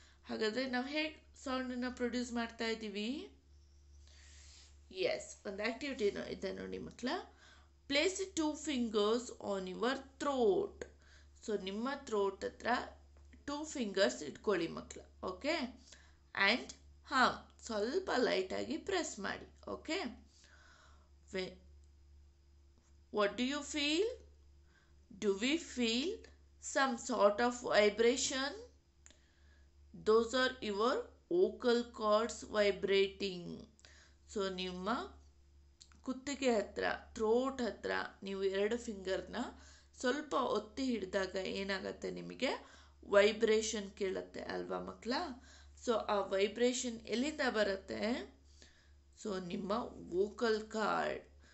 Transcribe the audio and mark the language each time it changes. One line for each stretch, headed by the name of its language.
Kannada: ಹಾಗಾದರೆ ನಾವು ಹೇಗೆ ಸೌಂಡನ್ನು ಪ್ರೊಡ್ಯೂಸ್ ಮಾಡ್ತಾ ಇದ್ದೀವಿ?
English: yes,
Kannada: ಒಂದು ಆ್ಯಕ್ಟಿವಿಟಿ ಇದೆ ನೋಡಿ ಮಕ್ಕಳ.
English: Place 2 fingers on your throat.
Kannada: So ನಿಮ್ಮ ಥ್ರೋಟ್ ಹತ್ರ 2 fingers ಇಟ್ಕೊಳ್ಳಿ ಮಕ್ಕಳ. ಓಕೆ, ಆ್ಯಂಡ್ ಸ್ವಲ್ಪ ಲೈಟಾಗಿ ಪ್ರೆಸ್ ಮಾಡಿ.
English: Okay, what do you feel? Do we feel some sort of vibration? Those are your vocal cords vibrating.
Kannada: So ನಿಮ್ಮ ಕುತ್ತಿಗೆ ಹತ್ರ, ಥ್ರೋಟ್ ಹತ್ರ ನೀವು 2 ಫಿಂಗರ್ನ ಸ್ವಲ್ಪ ಒತ್ತಿ ಹಿಡಿದಾಗ ಏನಾಗುತ್ತೆ, ನಿಮಗೆ ವೈಬ್ರೇಷನ್ ಕೇಳುತ್ತೆ ಅಲ್ವಾ ಮಕ್ಕಳ? ಸೊ ಆ ವೈಬ್ರೇಷನ್ ಎಲ್ಲಿಂದ ಬರುತ್ತೆ? ಸೊ ನಿಮ್ಮ ವೋಕಲ್ ಕಾರ್ಡ್.